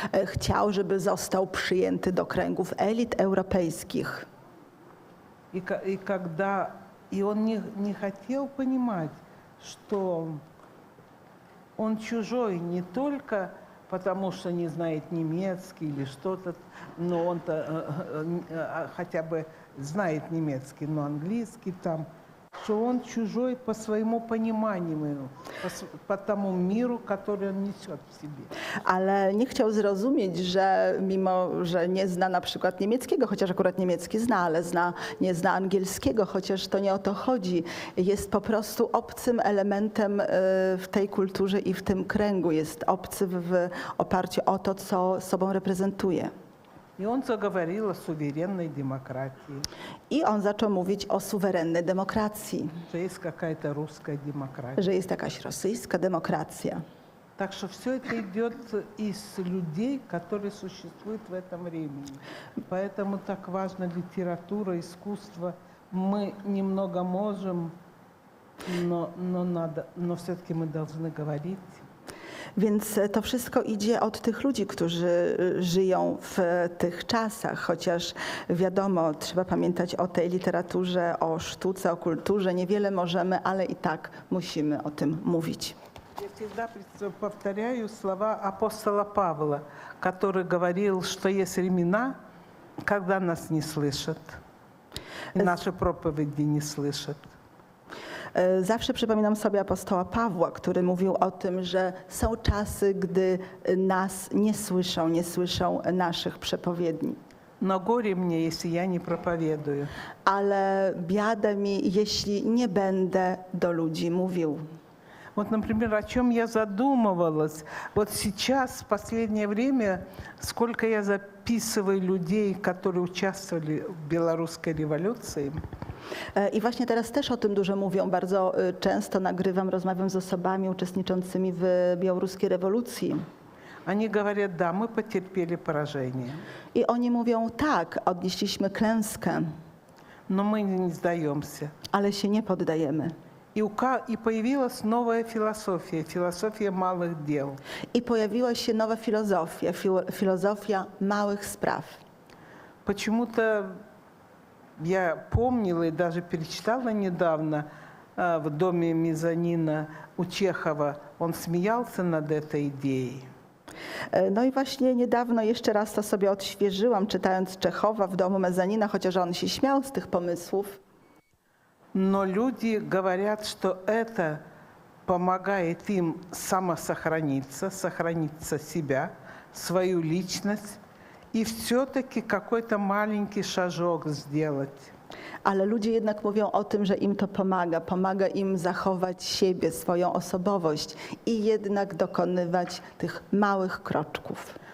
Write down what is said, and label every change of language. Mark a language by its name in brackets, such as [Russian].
[Polish] Chciał, żeby został przyjęty do kręgów elit europejskich. [Russian] И он не хотел понимать, что он чужой не только потому, что не знает немецкий или что-то, но он-то хотя бы знает немецкий, но английский там, что он чужой по своему пониманию, по тому миру, который он несет в себе. [Polish] Ale nie chciał zrozumieć, że mimo, że nie zna na przykład niemieckiego, chociaż akurat niemiecki zna, ale nie zna angielskiego, chociaż to nie o to chodzi. Jest po prostu obcym elementem w tej kulturze i w tym kręgu. Jest obcy w oparciu o to, co sobą reprezentuje. [Russian] И он заговорил о суверенной демократии, [Polish] I on zaczął mówić o suwerennej demokracji, [Russian] что есть какая-то русская демократия. [Polish] że jest jakaś rosyjska demokracja. [Russian] Так что все это идет из людей, которые существуют в этом времени. Поэтому так важна литература, искусство. Мы немного можем, но все-таки мы должны говорить. [Polish] Więc to wszystko idzie od tych ludzi, którzy żyją w tych czasach, chociaż wiadomo, trzeba pamiętać o tej literaturze, o sztuce, o kulturze. Niewiele możemy, ale i tak musimy o tym mówić. [Russian] Я всегда повторяю слова апостола Павла, который говорил, что есть времена, когда нас не слышат, и наши проповеди не слышат. [Polish] Zawsze przypominam sobie apostoła Pawła, który mówił o tym, że są czasy, gdy nas nie słyszą naszych przepowiedni. [Russian] Но горе мне, если я не проповедую. [Polish] Ale biada mi, jeśli nie będę do ludzi mówił. [Russian] Вот, например, о чем я задумывалась. Вот сейчас, в последнее время, сколько я записываю людей, которые участвовали в белорусской революции. [Polish] I właśnie teraz też o tym dużo mówią. Bardzo często nagrywam, rozmawiam z osobami uczestniczącymi w białoruskiej rewolucji. [Russian] Они говорят, да, мы потерпели поражение, [Polish] I oni mówią, tak, odnieśliśmy klęskę, [Russian] но мы не сдаемся. [Polish] ale się nie poddajemy. [Russian] И появилась новая философия, философия малых дел. [Polish] I pojawiła się nowa filozofia, filozofia małych spraw. [Russian] Почему-то я помнила и даже перечитала недавно в доме мезонина у Чехова. Он смеялся над этой идеей. [Polish] No i właśnie niedawno jeszcze raz to sobie odświeżyłam, czytając Czechowa w domu mezanina, chociaż on się śmiał z tych pomysłów. [Russian] Но люди говорят, что это помогает им самосохраниться, сохранить себя, свою личность и все-таки какой-то маленький шажок сделать. [Polish] Ale ludzie jednak mówią o tym, że im to pomaga im zachować siebie, swoją osobowość i jednak dokonywać tych małych kroczków.